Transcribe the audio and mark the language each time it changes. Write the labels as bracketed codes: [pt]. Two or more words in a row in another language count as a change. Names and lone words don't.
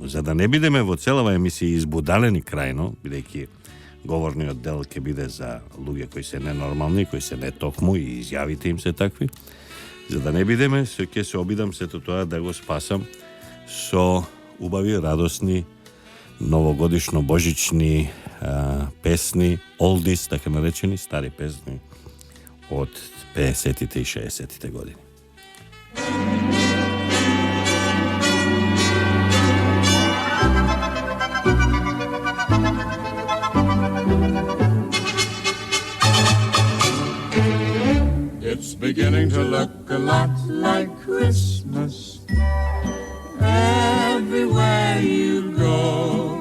[mk] За да не бидеме во целава емисија избудалени крајно, бидејќи говорниот дел ќе биде за луѓе кои се ненормални, кои се нетокму и изјавите им се такви, за да не бидеме, ќе се обидам сето тоа да го спасам со убави, радосни, новогодишно божични песни, олдис, така наречени, стари песни од 50-тите и 60-тите години. [en] It's beginning to look a lot like Christmas everywhere you go.